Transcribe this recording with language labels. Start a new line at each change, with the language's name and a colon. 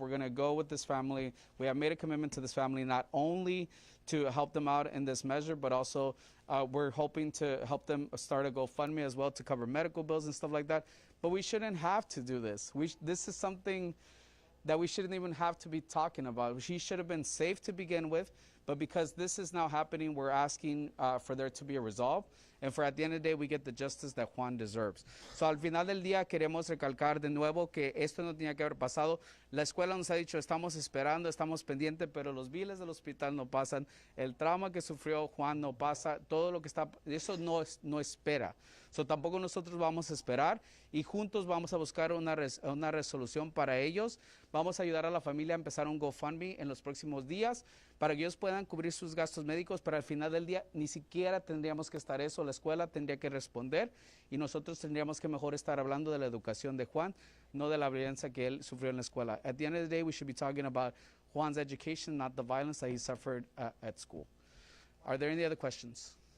English: We're going to go with this family. We have made a commitment to this family not only to help them out in this measure, but also we're hoping to help them start a GoFundMe as well to cover medical bills and stuff like that. But we shouldn't have to do this. This is something that we shouldn't even have to be talking about. She should have been safe to begin with, but because this is now happening, we're asking for there to be a resolve, and for at the end of the day, we get the justice that Juan deserves.
Spanish: So al final del día queremos recalcar de nuevo que esto no tenía que haber pasado. La escuela nos ha dicho, estamos esperando, estamos pendientes, pero los biles del hospital no pasan, el trauma que sufrió Juan no pasa, todo lo que está, eso no espera. So tampoco nosotros vamos a esperar y juntos vamos a buscar una resolución para ellos. Vamos a ayudar a la familia a empezar un GoFundMe en los próximos días para que ellos puedan cubrir sus gastos médicos, pero al final del día ni siquiera tendríamos que estar eso, la escuela tendría que responder y nosotros tendríamos que mejor estar hablando de la educación de Juan, no de la violencia que él sufrió en la escuela.
English: At the end of the day, we should be talking about Juan's education, not the violence that he suffered at school. Are there any other questions?